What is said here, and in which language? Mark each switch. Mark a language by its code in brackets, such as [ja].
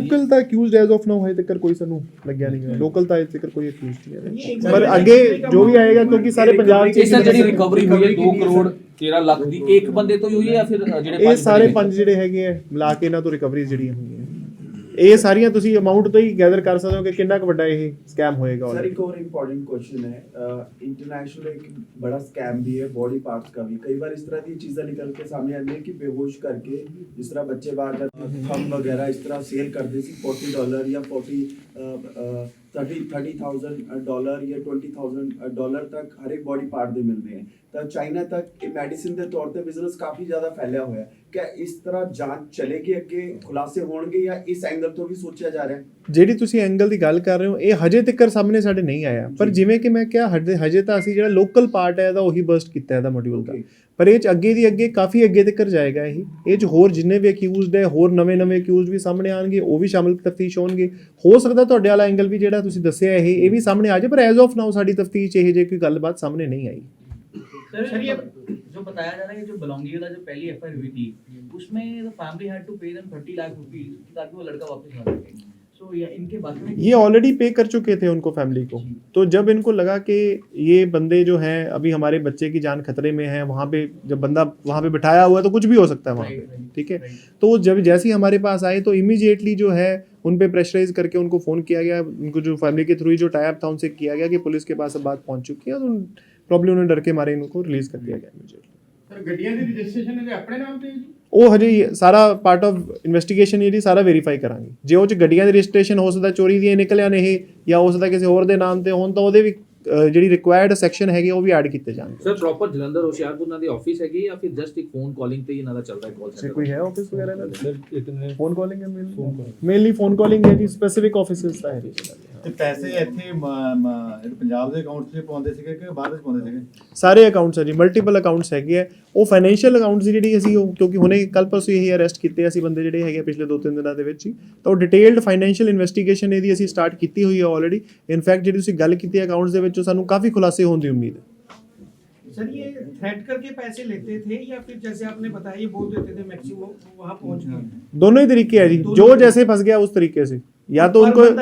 [pa] Local ਤਾਂ accused [en] as of now [pa] ਹਜੇ ਤੱਕ ਕੋਈ ਸਾਨੂੰ ਲੱਗਿਆ ਨਹੀਂ ਹੈ। ਲੋਕਲ ਤਾਂ ਹਜੇ ਤੱਕ ਕੋਈ ਅਕਿਊਜ਼ਡ ਨਹੀਂ ਹੈ, ਪਰ ਅੱਗੇ ਜੋ ਵੀ ਆਏਗਾ, ਕਿਉਂਕਿ ਸਾਰੇ ਪੰਜਾਬ 'ਚ ਸਰ ਜਿਹੜੀ ਰਿਕਵਰੀ ਹੋਈ ਹੈ 2 ਕਰੋੜ 13 ਲੱਖ ਦੀ, ਇੱਕ ਬੰਦੇ ਤੋਂ ਹੀ ਹੋਈ ਹੈ ਜਾਂ ਫਿਰ ਜਿਹੜੇ ਇਹ ਸਾਰੇ 5 ਜਿਹੜੇ ਹੈਗੇ ਆ ਮਿਲਾ ਕੇ ਇਹਨਾਂ ਤੋਂ ਰਿਕਵਰੀ ਜਿਹੜੀਆਂ ਹੋਈਆਂ, ਇਹ ਸਾਰੀਆਂ ਤੁਸੀਂ ਅਮਾਉਂਟ ਤੋਂ ਹੀ ਗੈਦਰ ਕਰ ਸਕਦੇ ਹੋ ਕਿ ਕਿੰਨਾ ਕੁ ਵੱਡਾ ਇਹ ਸਕੈਮ ਹੋਏਗਾ। [hi] सर एक और इम्पोर्टेंट क्वेश्चन है, इंटरनेशनल एक बड़ा स्कैम भी है बॉडी पार्ट्स का भी। कई बार इस तरह की चीज़ें निकल के सामने आती है कि बेहोश करके जिस तरह बच्चे बाहर थम वगैरह इस तरह सेल कर दे $40 या $30,000 या $20,000 तक हर एक बॉडी पार्ट [pa] ਦੇ ਮਿਲਦੇ [hi] हैं। [pa] ਤਾਂ ਚਾਈਨਾ ਤੱਕ ਇਹ ਮੈਡੀਸਿਨ ਦੇ ਤੌਰ ਤੇ ਬਿਜ਼ਨਸ ਕਾਫੀ ਜ਼ਿਆਦਾ ਫੈਲਿਆ ਹੋਇਆ। ਕਿ ਇਸ ਤਰ੍ਹਾਂ ਜਾਂਚ ਚਲੇਗੀ, ਅੱਗੇ ਖੁਲਾਸੇ ਹੋਣਗੇ, ਜਾਂ ਇਸ ਐਂਗਲ ਤੋਂ ਵੀ ਸੋਚਿਆ ਜਾ ਰਿਹਾ ਹੈ? ਜਿਹੜੀ ਤੁਸੀਂ ਐਂਗਲ ਦੀ ਗੱਲ ਕਰ ਰਹੇ ਹੋ, ਇਹ ਹਜੇ ਤੱਕ ਸਾਹਮਣੇ ਸਾਡੇ ਨਹੀਂ ਆਇਆ, ਪਰ ਜਿਵੇਂ ਕਿ ਮੈਂ ਕਿਹਾ ਹਜੇ ਤਾਂ ਅਸੀਂ ਜਿਹੜਾ ਲੋਕਲ ਪਾਰਟ ਹੈ ਇਹਦਾ ਉਹੀ ਬਰਸਟ ਕੀਤਾ ਇਹਦਾ ਮੋਡਿਊਲ ਦਾ, ਪਰ ਇਹ 'ਚ ਅੱਗੇ ਦੀ ਅੱਗੇ ਕਾਫੀ ਅੱਗੇ ਤੱਕ ਜਾਏਗਾ। ਇਹ 'ਚ ਹੋਰ ਜਿੰਨੇ ਵੀ ਅਕਿਊਜ਼ਡ ਹੈ, ਹੋਰ ਨਵੇਂ ਅਕਿਊਜ਼ਡ ਵੀ ਸਾਹਮਣੇ ਆਉਣਗੇ, ਉਹ ਵੀ ਸ਼ਾਮਿਲ ਤਫਤੀਸ਼ ਹੋਣਗੇ। ਹੋ ਸਕਦਾ ਤੁਹਾਡੇ ਵਾਲਾ ਐਂਗਲ ਵੀ ਜਿਹੜਾ ਤੁਸੀਂ ਦੱਸਿਆ ਇਹ ਵੀ ਸਾਹਮਣੇ ਆ ਜਾਏ, ਪਰ [en] as of now [pa] ਸਾਡੀ ਤਫਤੀਸ਼ ਇਹ ਜੇ ਕੋਈ ਗੱਲਬਾਤ ਸਾਹਮਣੇ [hi] नहीं आई। सर ये जो बताया जा रहा है कि जो बलौंगी वाला जो पहली एफआईआर हुई थी, उसमें [en] the family had to pay them 30 lakh rupees [hi] ताकि वो लड़का वापस आ सके। सो ये इनके बारे में ये ऑलरेडी पे कर चुके थे उनको, फैमिली को। तो जब इनको लगा कि ये बंदे जो हैं अभी हमारे बच्चे की जान खतरे में है, वहाँ पे जब बंदा वहाँ पे बिठाया हुआ है तो कुछ भी हो सकता है वहाँ पे, ठीक है। तो जब जैसे ही हमारे पास आए तो इमीडिएटली जो है उन पे प्रेशराइज करके उनको फ़ोन किया गया, उनको जो फैमिली के थ्रू जो टाइप था उनसे किया गया कि पुलिस के पास अब बात पहुँच चुकी है, तो प्रॉब्लम उन्हें डर के मारे इनको रिलीज कर दिया गया इमीडिएटली। [pa] ਸਰ ਗੱਡੀਆਂ ਦੀ ਰਜਿਸਟ੍ਰੇਸ਼ਨ ਇਹਦੇ ਆਪਣੇ ਨਾਮ ਤੇ ਹੈ ਜੀ? ਉਹ ਹਜੇ ਸਾਰਾ ਪਾਰਟ ਆਫ ਇਨਵੈਸਟੀਗੇਸ਼ਨ ਜਿਹੜੀ ਸਾਰਾ ਵੈਰੀਫਾਈ ਕਰਾਂਗੇ। ਜੇ ਉਹ 'ਚ ਗੱਡੀਆਂ ਦੀ ਰਜਿਸਟ੍ਰੇਸ਼ਨ ਹੋ ਸਕਦਾ ਚੋਰੀ ਦੀਆਂ ਨਿਕਲਿਆ ਨੇ ਇਹ, ਜਾਂ ਹੋ ਸਕਦਾ ਕਿਸੇ ਹੋਰ ਦੇ ਨਾਮ ਤੇ ਹੋਣ, ਤਾਂ ਉਹਦੇ ਵੀ ਜਿਹੜੀ ਰਿਕੁਆਇਰਡ ਸੈਕਸ਼ਨ ਹੈਗੇ ਉਹ ਵੀ ਐਡ ਕੀਤੇ ਜਾਣਗੇ। ਸਰ ਪ੍ਰੋਪਰ ਜਲੰਧਰ ਹੁਸ਼ਿਆਰਪੁਰ ਨਾਲ ਦੇ ਆਫਿਸ ਹੈਗੇ, ਜਾਂ ਫਿਰ ਜਸਟ ਇੱਕ ਫੋਨ ਕਾਲਿੰਗ ਤੇ ਹੀ ਇਹਨਾਂ ਦਾ ਚੱਲਦਾ ਹੈ ਕਾਲ ਸੈਂਟਰ? ਕੋਈ ਹੈ ਆਫਿਸ ਵਗੈਰਾ ਇਹਨਾਂ ਦੇ? ਫੋਨ ਕਾਲਿੰਗ ਹੈ ਮੇਨਲੀ ਫੋਨ ਕਾਲਿੰਗ ਹੈ ਜੀ, ਸਪੈਸਿਫਿਕ ਆਫਿਸਸ ਤਾਂ ਹੈ ਜੀ। ਤੇ ਪੈਸੇ ਇੱਥੇ ਪੰਜਾਬ ਦੇ ਅਕਾਊਂਟ 'ਚ ਪਾਉਂਦੇ ਸੀਗੇ ਕਿ ਬਾਹਰ 'ਚ ਪਾਉਂਦੇ ਸੀਗੇ? ਸਾਰੇ ਅਕਾਊਂਟਸ ਹੈ ਜੀ, ਮਲਟੀਪਲ ਅਕਾਊਂਟਸ ਹੈਗੇ ਆ। ਉਹ ਫਾਈਨੈਂਸ਼ੀਅਲ ਅਕਾਊਂਟਸ ਜਿਹੜੀ ਅਸੀਂ ਉਹ, ਕਿਉਂਕਿ ਹੁਣੇ ਕੱਲ ਪਰਸੋਂ ਇਹ ਅਰੈਸਟ ਕੀਤੇ ਅਸੀਂ ਬੰਦੇ ਜਿਹੜੇ ਹੈਗੇ ਪਿਛਲੇ 2-3 ਦਿਨਾਂ ਦੇ ਵਿੱਚ ਹੀ, ਤਾਂ ਉਹ ਡਿਟੇਲਡ ਫਾਈਨੈਂਸ਼ੀਅਲ ਇਨਵੈਸਟੀਗੇਸ਼ਨ ਇਹਦੀ ਅਸੀਂ ਸਟਾਰਟ ਕੀਤੀ ਹੋਈ ਹੈ ਆਲਰੇਡੀ। ਇਨਫੈਕਟ ਜਿਹੜੀ ਤੁਸੀਂ ਗੱਲ ਕੀਤੀ ਅਕਾਊਂਟਸ ਦੇ ਵਿੱਚ, ਸਾਨੂੰ ਕਾਫੀ ਖੁਲਾਸੇ ਹੋਣ ਦੀ ਉਮੀਦ ਹੈ। [hi] सर ये थ्रेट करके पैसे लेते थे या फिर जैसे आपने बताया ये बोल देते थे मैक्सिमम वहाँ पहुँच गए? दोनों ही तरीके हैं जी, जो जैसे फंस गया उस तरीके से, या तो उनको